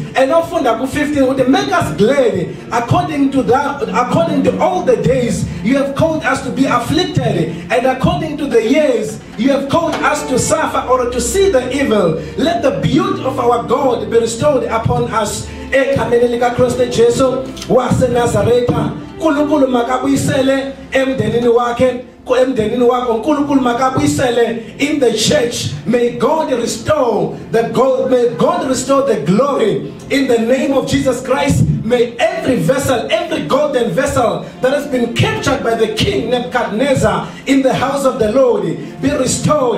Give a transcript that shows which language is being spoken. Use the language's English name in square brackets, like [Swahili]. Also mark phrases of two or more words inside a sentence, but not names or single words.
[English] And often 15 would make us glad according to all the days you have called us to be afflicted, and according to the years you have called us to suffer or to see the evil. Let the beauty of our God be restored upon us. [Swati] Nkulunkulu makabuyisele emdenini wakhe emdenini wakho uNkulunkulu makabuyisele [English] in the church. May God restore the glory in the name of Jesus Christ. May every vessel, every golden vessel that has been captured by the king Nebuchadnezzar in the house of the Lord be restored.